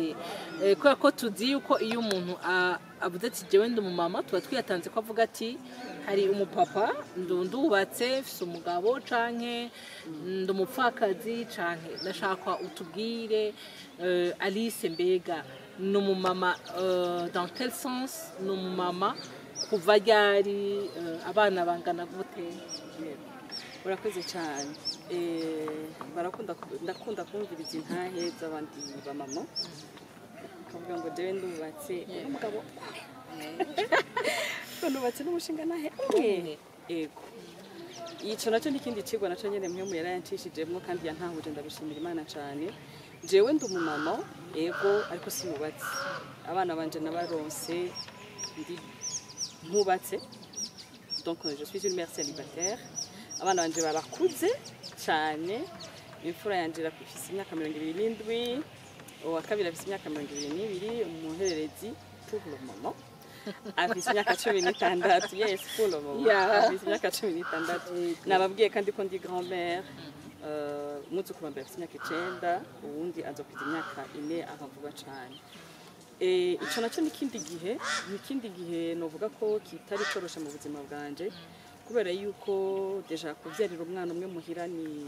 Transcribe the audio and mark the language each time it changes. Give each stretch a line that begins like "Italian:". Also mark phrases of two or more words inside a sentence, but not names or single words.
Rundi: kubera ko tuzi yuko iyo umuntu avuze ati jewe ndi umumama tuba twiyatanze ko avuga ati hari umupapa ndubatse mfise umugabo canke ndi umupfakazi canke ndashaka utubwire Alice mbega ni umumama
French: dans quel sens
Rundi: ni umumama kuva ryari abana bangana gute urakoze cyane ndakunda kumviriza intahe z'abandi bamama kavuga ngo jewe ndubatse umugabo ndubatse n'umushinga nahe ego ico naco n'ikindi cigwa naco nyene mwe yarayancishijemwo kandi yantahuje ndabishimira Imana cyane jewe ndi umumama ego ariko sinubatse abana banje nabaronse ndi ntubatse
French: donc je suis une mère célibataire
Rundi: abana banje barakuze cyane imfura yanje irafise imyaka 27 uwa kabiri afise imyaka 22 umuhererezi pour
French: le moment
Rundi: afise imyaka 16 yes
French: pour le moment
Rundi: afise imyaka 16 nababwiye kandi ko ndi grand-mère umwuzukuru wa mbere afise imyaka 9 uwundi azokuza imyaka 4 akavuga cyane ico naco n'ikindi gihe novuga ko kitari corosha mu buzima bwanje kubera yuko deja kuvyarira umwana umwe muhira ni